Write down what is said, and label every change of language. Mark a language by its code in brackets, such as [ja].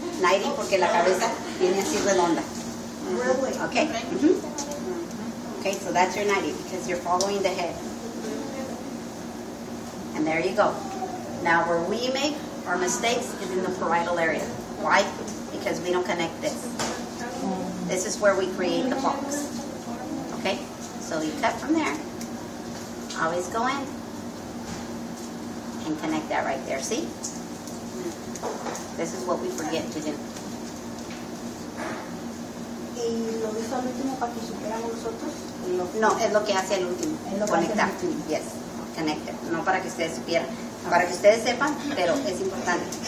[es] 90 porque la cabeza viene así redonda. Okay? [en] Okay, so that's your 90 because you're following the head. And there you go. Now where we make our mistakes is in the parietal area. Why? Because we don't connect this. This is where we create the box. Okay? So you cut from there. Always go in and connect that right there. See? This is what we forget to do. [es] Y lo hizo al último para que supiéramos nosotros. No, es lo que hace el último. Es lo que hace el Conectar. último. [en] Yes. Connect it. [es] No para que ustedes supieran. Para que ustedes sepan, pero es importante.